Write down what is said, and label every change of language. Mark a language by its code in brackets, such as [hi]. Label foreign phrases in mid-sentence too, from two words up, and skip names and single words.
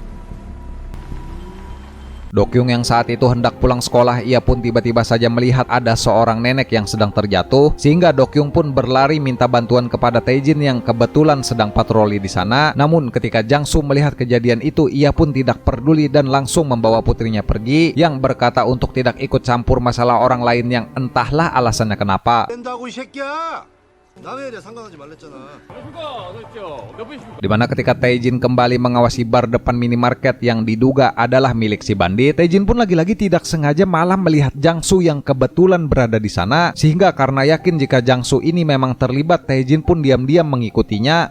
[id] Dokyung yang saat itu hendak pulang sekolah, ia pun tiba-tiba saja melihat ada seorang nenek yang sedang terjatuh, sehingga Dokyung pun berlari minta bantuan kepada Tae-jin yang kebetulan sedang patroli di sana. Namun ketika Jang-soo melihat kejadian itu, ia pun tidak peduli dan langsung membawa putrinya pergi, yang berkata untuk tidak ikut campur masalah orang lain yang entahlah alasannya kenapa. [ko] 된다고 이 새끼야. 남의 애 상관하지 말랬잖아. [id] Dimana ketika Tae-jin kembali mengawasi bar depan minimarket yang diduga adalah milik si bandit, Tae-jin pun lagi-lagi tidak sengaja malah melihat Jang-soo yang kebetulan berada di sana, sehingga karena yakin jika Jang-soo ini memang terlibat, Tae-jin pun diam-diam mengikutinya.